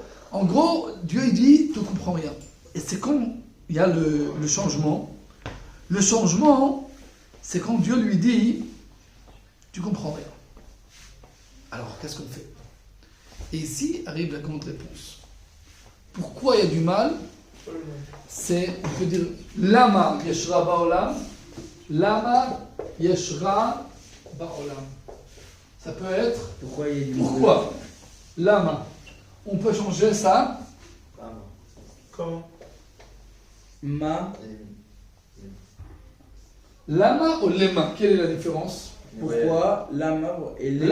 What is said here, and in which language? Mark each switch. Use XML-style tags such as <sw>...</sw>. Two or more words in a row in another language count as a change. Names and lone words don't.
<fr>En gros, Dieu il dit, tu ne comprends rien. Et c'est quand il y a le changement. Le changement, c'est quand Dieu lui dit, tu ne comprends rien. Alors, qu'est-ce qu'on fait? Et ici arrive la grande réponse. Pourquoi il y a du mal? On peut dire,</fr> <he>למה יש רע בעולם. למה יש רע בעולם.</he> <fr>Ça peut être. Pourquoi il y a du Pourquoi? Lama. On peut changer ça. Comment? Ma. Lama ou lema? Quelle est la différence? Pourquoi? Lama et lema.</fr>